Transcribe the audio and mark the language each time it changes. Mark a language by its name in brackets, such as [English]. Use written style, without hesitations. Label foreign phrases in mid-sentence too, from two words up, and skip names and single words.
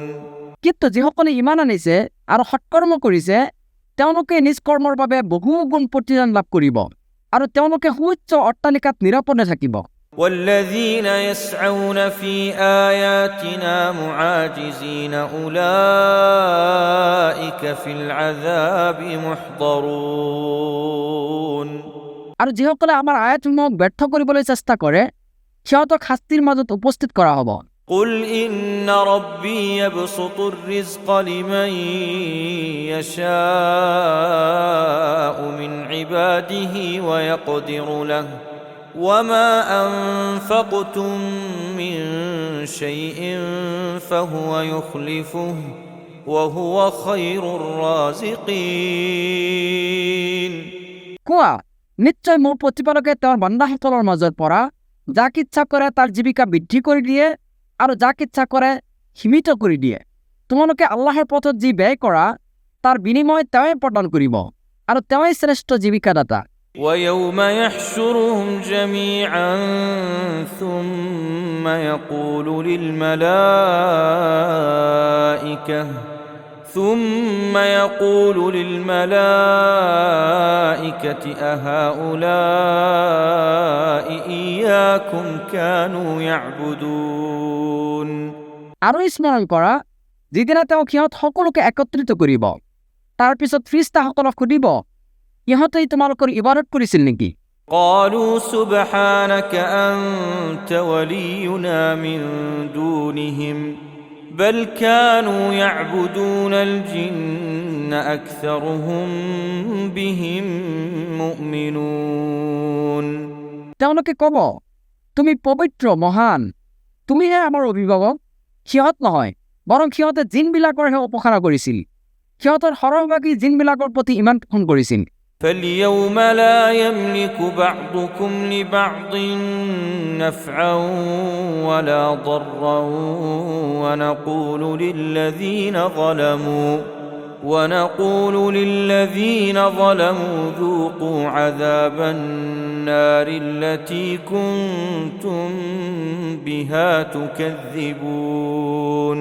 [Assamese] কিন্তু যিসকলে ইমান আনিছে আৰু সৎকৰ্ম কৰিছে তেওঁলোকে নিজ কৰ্মৰ বাবে বহু গুণ প্ৰতিদান লাভ কৰিব আৰু তেওঁলোকে সুউচ্চ অট্টালিকাত নিৰাপদে থাকিব [Arabic] والذين يسعون في آياتنا معاجزين أولئك في العذاب محضرون [Assamese] আৰু যিসকলে আমাৰ আয়াতসমূহক ব্যৰ্থ কৰিবলৈ চেষ্টা কৰে সিহঁতক শাস্তিৰ মাজত উপস্থিত কৰা হ'ব [Arabic] قل إن ربي يبسط الرزق لمن يشاء من عباده ويقدر له وما أنفقتم من شيء فهو يخلفه وهو خير الرازقين [Assamese] কোৱা নিশ্চয় মোৰ প্ৰতিপালকে তেওঁৰ বান্দাসকলৰ মাজৰ পৰা যাক ইচ্ছা কৰে তাৰ জীৱিকা বৃদ্ধি কৰি দিয়ে আৰু যাক ইচ্ছা কৰে সীমিত কৰি দিয়ে তোমালোকে আল্লাহৰ পথত যি ব্যয় কৰা তাৰ বিনিময় তেওঁই প্ৰদান কৰিব আৰু তেওঁই শ্ৰেষ্ঠ জীৱিকাদাতা [Arabic] ويوم يحشرهم جميعا ثم يقول للملائكة أهؤلاء إياكم كانوا يعبدون [Assamese] আৰু স্মৰণ কৰা যিদিনা তেওঁ সিহঁত সকলোকে একত্ৰিত কৰিব তাৰ পিছত ফিৰিষ্টাসকলক সুধিব ইহঁতেই তোমালোকৰ ইবাদত কৰিছিল নেকি [Arabic] قالوا سبحانك أنت ولينا من دونهم بل كانوا يعبدون الجن أكثرهم بهم مؤمنون [Assamese] তেওঁলোকে ক'ব তুমি পবিত্ৰ মহান তুমিহে আমাৰ অভিভাৱক সিহঁত নহয় বৰং সিহঁতে জিনবিলাকৰহে উপাসনা কৰিছিল সিহঁতৰ সৰহভাগী জিনবিলাকৰ প্ৰতি ইমান পোষণ কৰিছিল [Arabic] فاليوم لا يملك بعضكم لبعض نفعا ولا ضرا ونقول للذين ظلموا ذوقوا عذاب النار التي كنتم بها تكذبون